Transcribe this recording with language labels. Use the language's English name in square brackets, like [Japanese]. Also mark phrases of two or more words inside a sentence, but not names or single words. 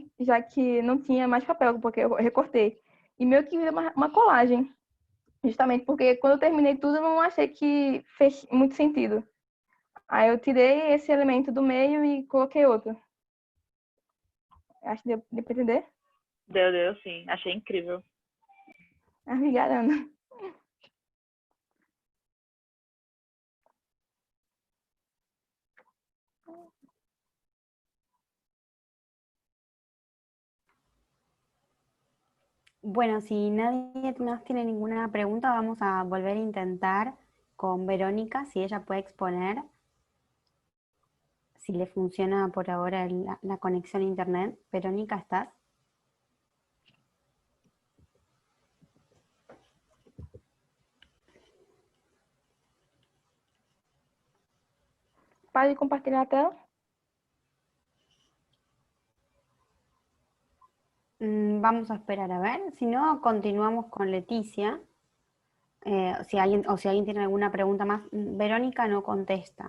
[Portuguese] Já que não tinha mais papel, porque eu recortei. E meio que virou uma colagem, justamente porque quando eu terminei tudo, eu não achei que fez muito sentido. Aí eu tirei esse elemento do meio e coloquei outro. Acho que deu para entender? Deu, sim. Achei incrível. Obrigada, Ana. [Spanish] Bueno, si nadie más tiene ninguna pregunta, vamos a volver a intentar con Verónica, si ella puede exponer, si le funciona por ahora la conexión a internet. Verónica, ¿estás? [Portuguese] Pode compartilhar a tela? [Spanish] Vamos a esperar a ver, si no, continuamos con Leticia. Si alguien tiene alguna pregunta más, Verónica no contesta.